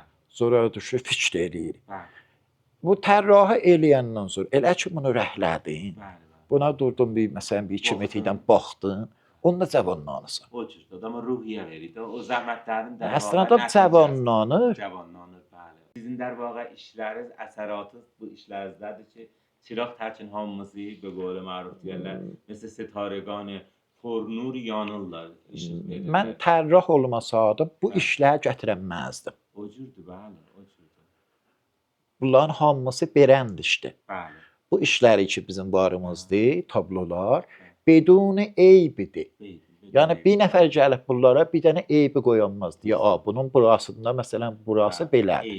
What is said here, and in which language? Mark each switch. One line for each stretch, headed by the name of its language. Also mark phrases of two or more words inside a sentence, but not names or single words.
Azerbaijani: Zora düşür, fikr eləyir. bəli, Bu tərrahı eləyəndən sonra elə ki bunu rəhlədin. bəli. Buna durdun bir məsələn bir 2 metrdən baxdın. Onda cavanlanırsan. O cür adama ruhiyyə verir. O zəhmətlərin də Əslində adam cavanlanır. Cavanlanır, bəli. Sizin
Persian: در واقع
Azerbaijani: işləriniz, əsəratınız bu işlərdədir ki, çıraq tərkin hamımızı
Persian: به قول معروف
Azerbaijani: deyirlər,
Persian: مثل ستارگان پرنور
Azerbaijani: yanırlar, işıq verirlər. Mən tərrah olmasaydım bu işləri gətirəməzdim. O cürdür, bəli, o cürdür. Bunların hamısı berənd işdir. Bəli. Bu işləri ki bizim barımızdır, tablolar bedun eybidir. Yəni bir nəfər gəlib bunlara bir dənə eybi qoyanmaz deyə, bunun burasında məsələn burası belədir.